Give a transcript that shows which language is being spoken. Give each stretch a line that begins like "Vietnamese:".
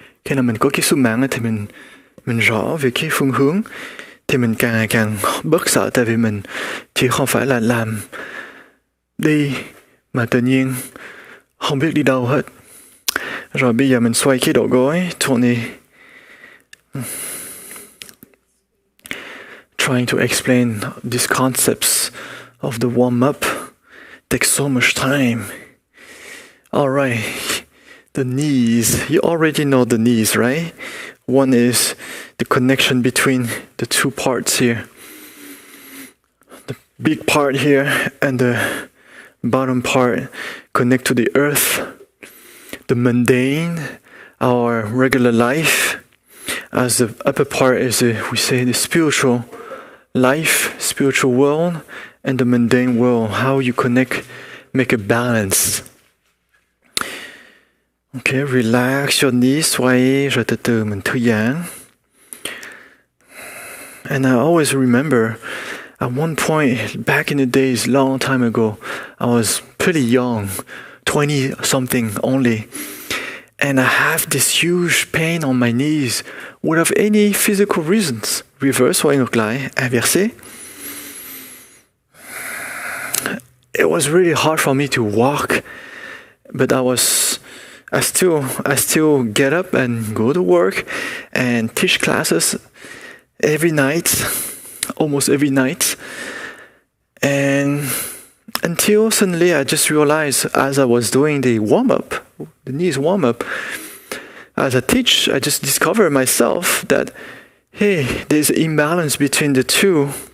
Vietnamese: Khi nào mình có cái sứ mạng thì mình rõ về cái phương hướng, thì mình càng ngày càng bớt sợ, tại vì mình chỉ không phải là làm đi mà tự nhiên không biết đi đâu hết. Rồi bây giờ mình xoay cái đầu gối, Tony.
English: Trying to explain these concepts of the warm-up takes so much time. Alright, the knees. You already know the knees, right? One is the connection between the two parts here. The big part here and the bottom part connect to the earth. The mundane, our regular life, as the upper part is, we say, the spiritual life, spiritual world, and the mundane world. How you connect, make a balance. Okay, relax your knees,
Vietnamese: xoay, rồi từ từ mình thư giãn.
English: And I always remember, at one point, back in the days, long time ago, I was pretty young, 20-something only. And I have this huge pain on my knees without any physical reasons. Reverse,
Vietnamese: xoay ngược lại,
French: inversé.
English: It was really hard for me to walk, but I was I still get up and go to work and teach classes every night, almost every night. And until suddenly I just realized as I was doing the warm-up, the knees warm-up, as I teach, I just discovered myself that, hey, there's an imbalance between the two.